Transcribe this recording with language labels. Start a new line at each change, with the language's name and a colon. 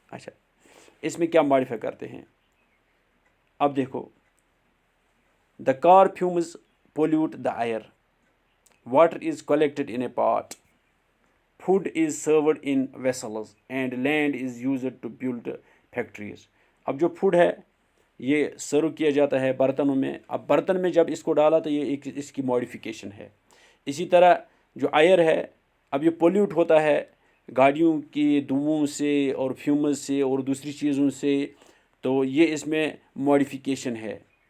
Hindi: अच्छा, इसमें क्या मॉडिफाई करते हैं। अब देखो,
English: The car fumes pollute the air, water is collected in a pot, food is served in vessels, and land is used to build factories.
Hindi: अब जो फूड है ये सर्व किया जाता है बर्तनों में। अब बर्तन में जब इसको डाला तो ये एक इसकी मॉडिफिकेशन है। इसी तरह जो एयर है, अब ये पोल्यूट होता है गाड़ियों की धुओं से और फ्यूम्स से और दूसरी चीज़ों से, तो ये इसमें मॉडिफिकेशन है।